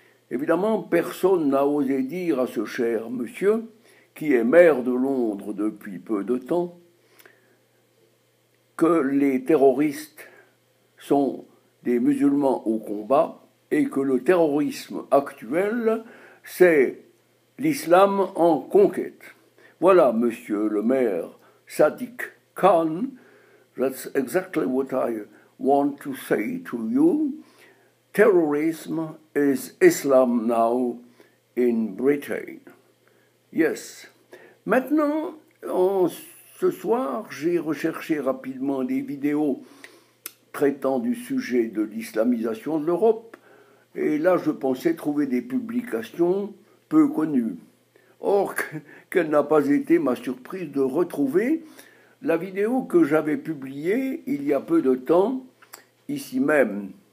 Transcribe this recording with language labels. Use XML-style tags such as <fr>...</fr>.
<fr>Évidemment, personne n'a osé dire à ce cher monsieur, qui est maire de Londres depuis peu de temps, que les terroristes sont des musulmans au combat et que le terrorisme actuel, c'est l'islam en conquête. Voilà, monsieur le maire</fr> <en>Sadiq Khan, that's exactly what I want to say to you. Terrorism is Islam now in Britain. Yes.</en> <fr>Maintenant, ce soir, j'ai recherché rapidement des vidéos traitant du sujet de l'islamisation de l'Europe, et là je pensais trouver des publications peu connues. Or, quelle n'a pas été ma surprise de retrouver la vidéo que j'avais publiée il y a peu de temps, ici même.</fr>